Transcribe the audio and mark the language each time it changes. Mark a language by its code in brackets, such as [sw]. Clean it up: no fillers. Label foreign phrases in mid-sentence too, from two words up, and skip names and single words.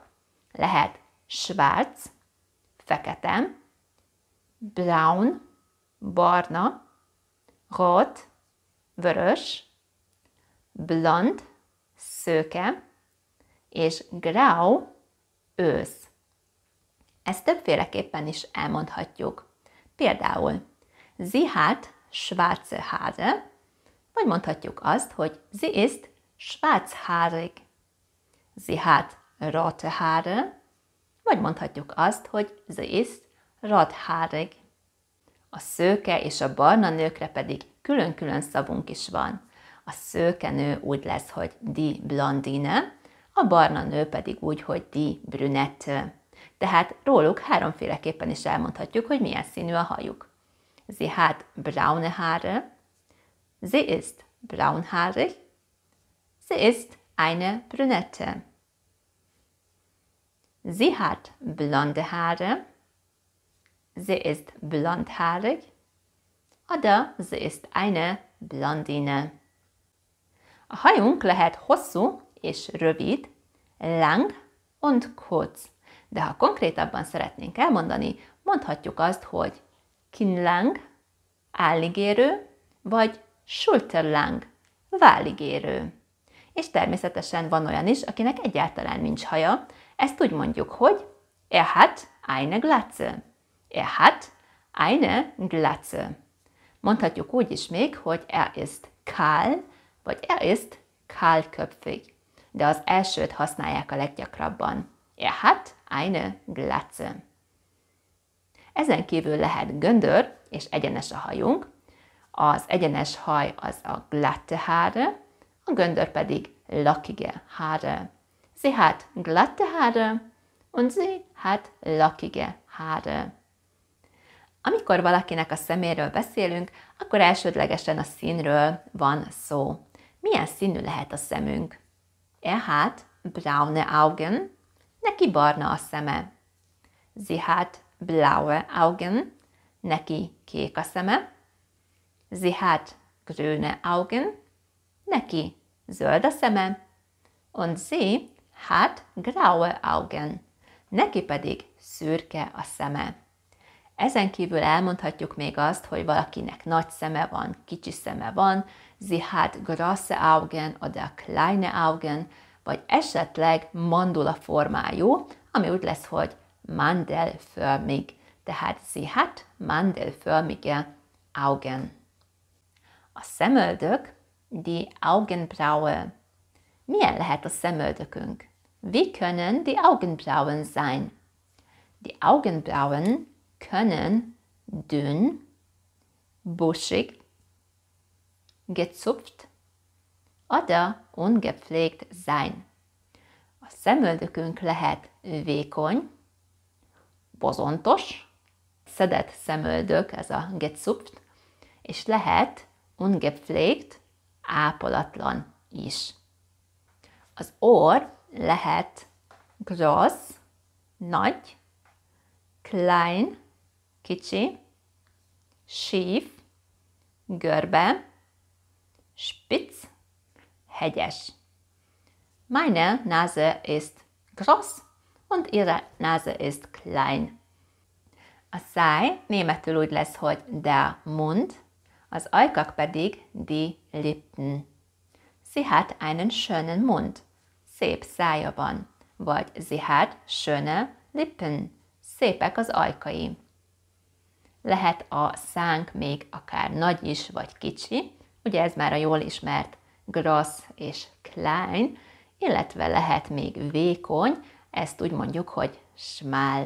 [hu] Lehet schwarz, fekete, braun, barna, rot, vörös, blond, szőke, és grau, ősz. Ezt többféleképpen is elmondhatjuk. Például, [de] sie hat schwarze Haare, [hu] vagy mondhatjuk azt, hogy [de] sie ist schwarzhaarig. Sie hat rote Haare, [hu] vagy mondhatjuk azt, hogy [de] sie ist rothaarig. [hu] A szőke és a barna nőkre pedig külön-külön szavunk is van. A szőke nő úgy lesz, hogy [de] die Blondine, [hu] a barna nő pedig úgy, hogy [de] die Brünette. [hu] Tehát róluk háromféleképpen is elmondhatjuk, hogy milyen színű a hajuk. [de] Sie hat braune Haare, sie ist braunhaarig, sie ist eine Brünette. Sie hat blonde Haare, sie ist blondhaarig, oder sie ist eine Blondine. [hu] A hajunk lehet hosszú és rövid, [de] lang und kurz. [hu] De ha konkrétabban szeretnénk elmondani, mondhatjuk azt, hogy kinnlang, állig érő, vagy schulterlang, vállig érő. És természetesen van olyan is, akinek egyáltalán nincs haja, ezt úgy mondjuk, hogy [de] er hat eine Glatze. Er hat eine Glatze. [hu] Mondhatjuk úgy is még, hogy [de] er ist kahl, [hu] vagy [de] er ist kahlköpfig. [hu] De az elsőt használják a leggyakrabban. [de] Er hat eine Glatze. [hu] Ezen kívül lehet göndör és egyenes a hajunk. Az egyenes haj az a [de] glatte Haare, [hu] a göndör pedig [de] lockige Haare. Sie hat glatte Haare und sie hat lockige Haare. [hu] Amikor valakinek a szeméről beszélünk, akkor elsődlegesen a színről van szó. Milyen színű lehet a szemünk? [de] Er hat braune Augen, [hu] neki barna a szeme. [de] Sie hat blaue Augen, [hu] neki kék a szeme. [de] Sie hat grüne Augen, [hu] neki zöld a szeme. [de] Und sie hat graue Augen, [hu] neki pedig szürke a szeme. Ezen kívül elmondhatjuk még azt, hogy valakinek nagy szeme van, kicsi szeme van, [de] sie hat große Augen oder kleine Augen, [hu] vagy esetleg mandula formájú, ami úgy lesz, hogy mandelförmig, tehát [de] sie hat mandelförmige Augen. [hu] A szemöldök, [de] die Augenbraue. [hu] Milyen lehet a szemöldökünk? [de] Wie können die Augenbrauen sein? Die Augenbrauen können dünn, buschig, gezupft oder ungepflegt sein. [hu] A szemöldökünk lehet vékony, bozontos, szedett szemöldök, ez a gezupft, és lehet ungepflegt, ápolatlan is. Az orr lehet groß, nagy, klein, kicsi, schief, görbe, spitz, hegyes. [de] Meine Nase ist groß und ihre Nase ist klein. [hu] A száj németül úgy lesz, hogy [de] der Mund, [hu] az ajkak pedig [de] die Lippen. Sie hat einen schönen Mund. [hu] Szép szája van. [de] Vagy sie hat schöne Lippen. [hu] Szépek az ajkai. Lehet a szánk még akár nagy is, vagy kicsi, ugye ez már a jól ismert gross és klein, illetve lehet még vékony, ezt úgy mondjuk, hogy schmal.